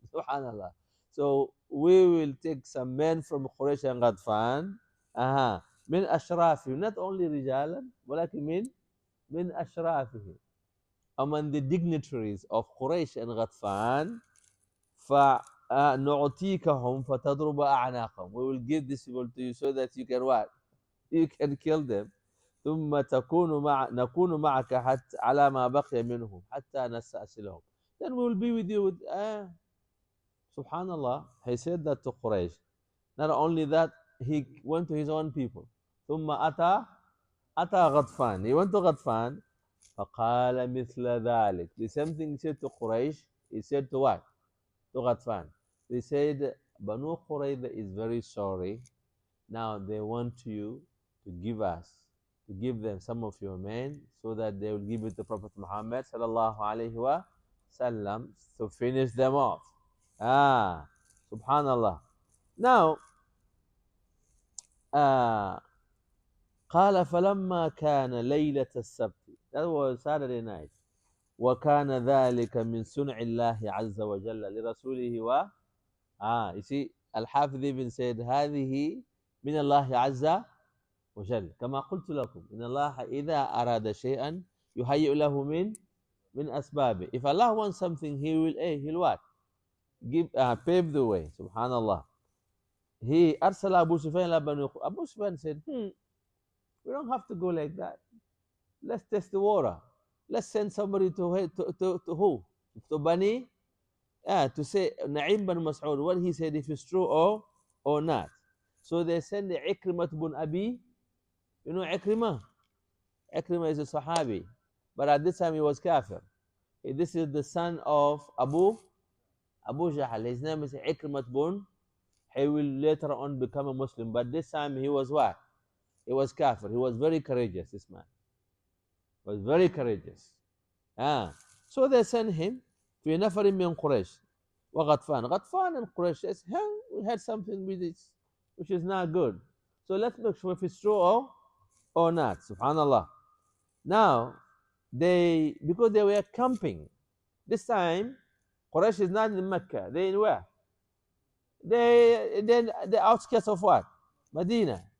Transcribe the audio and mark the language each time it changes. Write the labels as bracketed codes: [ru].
[ar] Subhanallah. [en] So we will take some men from Quraysh and Ghatfan. [ar] من أشرافهم, [en] not only [ar] رجالا ولكن من أشرافهم, [en] among the dignitaries of Quraysh and Ghatfan. [ar] فنعطيكهم فتضرب أعناقهم. [en] We will give these people to you so that you can what? You can kill them. [ar] ثم نكون معك حتى على ما بقي منهم حتى نستأصلهم. [en] Then we will be with you with Subhanallah. He said that to Quraysh. Not only that, he went to his own people. [ar] ثم أتى غطفان. [en] He went to Ghatfan. [ar] فقال مثل ذلك. [en] The same thing he said to Quraysh, he said to what? To Ghatfan. They said, Banu Qurayza is very sorry. Now they want you to give them some of your men, so that they will give it to Prophet Muhammad sallallahu alaihi wasallam to finish them off. [ar] Subhanallah. Now, قال فلما كان ليلة السبت. [en] That was Saturday night. [ar] وكان ذلك من صنع الله عز وجل لرسوله [en] you see, Al-Hafidh even said [ar] هذه من الله عز وجل كما قلت لكم إن الله إذا أراد شيئا يهيئ له من أسبابه. [en] If Allah wants something, he'll what? Pave the way. Subhanallah. [ar] He أرسل أبو سفيان إلى بني. [en] Abu Sufyan said, we don't have to go like that. Let's test the water. Let's send somebody to who? To Bani, to say Na'im bin Mas'ud, what he said, if it's true or not. So they send the Ikrimah bin Abi. You know Ikrimah? Ikrimah is a Sahabi, but at this time he was kafir. This is the son of Abu Jahl. His name is Ikrimah bin. He will later on become a Muslim, but this time he was what? He was kafir. He was very courageous, this man. Was very courageous. So they sent him [ar] في نفر من قريش وغطفان. [en] Ghatfan and Quraysh says, hey, we had something with this, which is not good. So let's make sure if it's true or not. Subhanallah. Now, because they were camping. This time, Quraysh is not in Mecca. They in where? The outskirts of what? Medina.